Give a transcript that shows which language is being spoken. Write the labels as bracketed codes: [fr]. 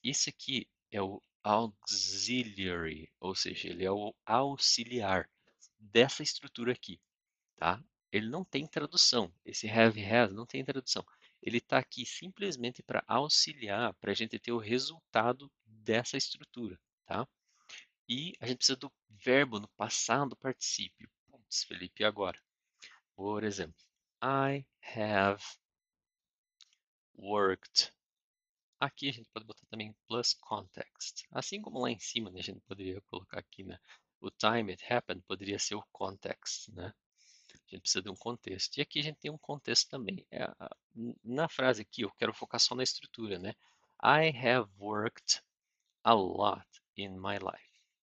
[pt] Isso aqui é o auxiliary, ou seja, ele é o auxiliar dessa estrutura aqui, tá? Ele não tem tradução. Esse have, has não tem tradução. Ele está aqui simplesmente para auxiliar, para a gente ter o resultado dessa estrutura, tá? E a gente precisa do verbo no passado particípio. Putz, Felipe, e agora? Por exemplo, [en] I have worked. [pt] Aqui a gente pode botar também plus context. Assim como lá em cima, né, a gente poderia colocar aqui, né? O [en] time it happened [pt] poderia ser o context, né? A gente precisa de um contexto. E aqui a gente tem um contexto também. Na frase aqui, eu quero focar só na estrutura, né? [en] I have worked a lot in my life.